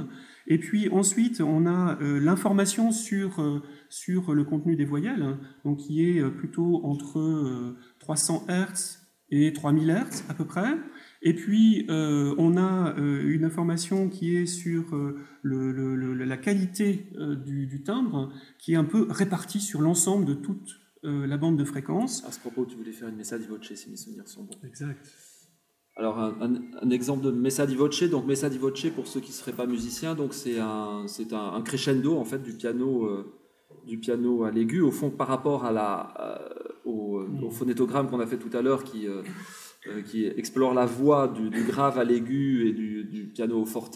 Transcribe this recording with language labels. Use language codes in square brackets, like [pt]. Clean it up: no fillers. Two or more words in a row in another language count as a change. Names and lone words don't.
[fr] Et puis ensuite, on a l'information sur le contenu des voyelles, hein, donc qui est plutôt entre 300 Hz et 3000 Hz à peu près. Et puis, on a une information qui est sur la qualité du timbre, qui est un peu répartie sur l'ensemble de toute la bande de fréquences. À ce propos, tu voulais faire une [it] messa di voce, [fr] si mes souvenirs sont bons. Exact. Alors, un exemple de [it] messa di voce. [fr] Donc, [it] messa di voce, [fr] pour ceux qui ne seraient pas musiciens, donc c'est un crescendo en fait du piano à l'aigu. Au fond, par rapport au phonétogramme qu'on a fait tout à l'heure, qui explore la voix du grave à l'aigu et du piano au forte.